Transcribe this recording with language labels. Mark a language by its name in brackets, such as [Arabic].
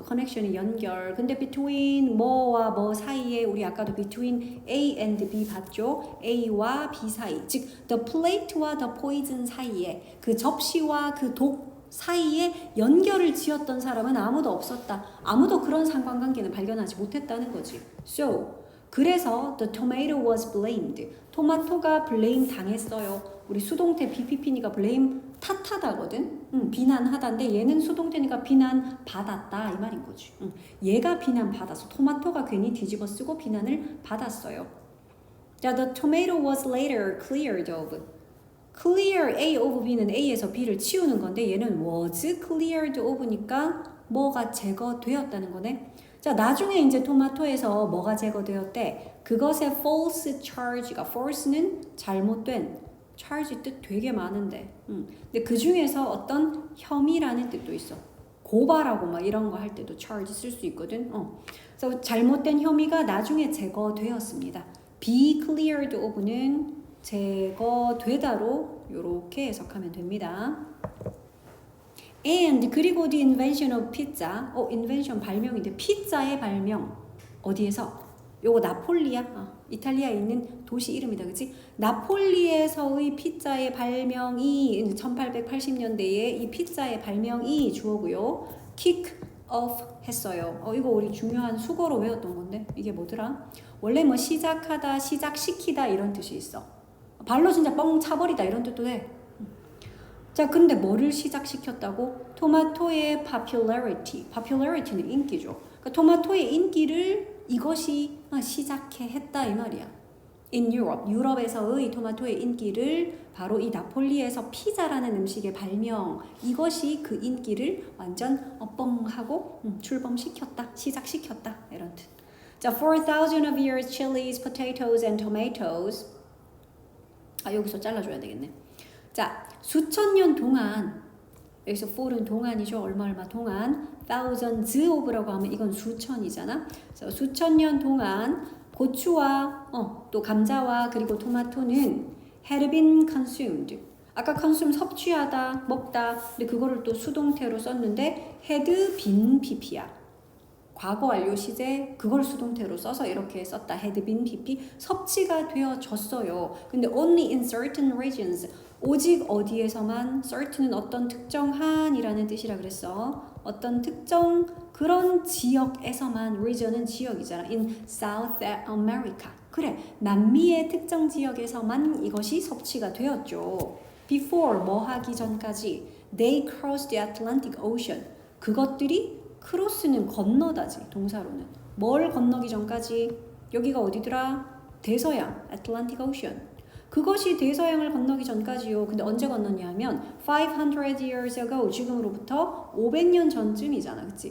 [Korean] connection이 연결. 근데 between 뭐와 뭐 사이에 우리 아까도 [English] between A and B [Korean] 봤죠? A와 B 사이. 즉 [English] the plate [Korean] 와 [English] the poison [Korean] 사이에 그 접시와 그 독 사이에 연결을 지었던 사람은 아무도 없었다. 아무도 그런 상관관계는 발견하지 못했다는 거지. [English] So [Korean] 그래서 [English] the tomato was blamed. [Korean] 토마토가 blame 당했어요. 우리 수동태 BPP니까 blame 탓하다거든. 비난하다인데 얘는 수동태니까 비난받았다 이 말인 거지. 얘가 비난받았어. 토마토가 괜히 뒤집어 쓰고 비난을 받았어요. 자, [English] the tomato was later cleared of. [Korean] clear A of B는 A에서 B를 치우는 건데 얘는 was cleared of니까 뭐가 제거되었다는 거네. 자, 나중에 이제 토마토에서 뭐가 제거되었대? 그것의 false charge가, false는 잘못된, charge 뜻 되게 많은데 근데 그 중에서 어떤 혐의라는 뜻도 있어. 고발하고 막 이런 거 할 때도 charge 쓸 수 있거든. 그래서 잘못된 혐의가 나중에 제거되었습니다. be cleared of는 제거되다로 이렇게 해석하면 됩니다. [English] And [Korean] 그리고 [English] the invention of pizza. [Korean] invention 발명인데 피자의 발명 어디에서? 요거 나폴리야. 이탈리아에 있는 도시 이름이다, 그치? 나폴리에서의 피자의 발명이 1880년대에 이 피자의 발명이 주어고요. kick off 했어요. 이거 우리 중요한 수거로 외웠던 건데 이게 뭐더라? 원래 뭐 시작하다, 시작시키다 이런 뜻이 있어. 발로 진짜 뻥 차버리다 이런 뜻도 해. 자, 근데 뭐를 시작시켰다고? 토마토의 popularity는 인기죠. 그러니까 토마토의 인기를 이것이 시작해 했다 이 말이야. In Europe, 유럽에서의 토마토의 인기를 바로 이 나폴리에서 피자라는 음식의 발명, 이것이 그 인기를 완전 뻥하고 출범시켰다, 시작시켰다 이런 뜻. 자, [English] 4,000 of years, chilies, potatoes and tomatoes. [Korean] 여기서 잘라줘야 되겠네. 자, 수천 년 동안, 여기서 for은 동안이죠. 얼마 동안. thousands of라고 하면 이건 수천이잖아. 그래서 수천 년 동안 고추와 또 감자와 그리고 토마토는 [English] had been consumed. [Korean] 아까 consume 섭취하다, 먹다. 근데 그거를 또 수동태로 썼는데 had been pp야. 과거 완료 시제 그걸 수동태로 써서 이렇게 썼다. had been pp. 섭취가 되어졌어요. 근데 [English] only in certain regions. [Korean] 오직 어디에서만, certain은 어떤 특정한이라는 뜻이라 그랬어. 어떤 특정 그런 지역에서만, region은 지역이잖아. [English] In South America. [Korean] 그래, 남미의 특정 지역에서만 이것이 섭취가 되었죠. Before, 뭐 하기 전까지. [English] They crossed the Atlantic Ocean. [Korean] 그것들이 크로스는 건너다지, 동사로는. 뭘 건너기 전까지? 여기가 어디더라? 대서양, Atlantic Ocean. 그것이 대서양을 건너기 전까지요. 근데 언제 건넜냐 하면 [English] 500 years ago, [Korean] 지금으로부터 500년 전쯤이잖아. 그치?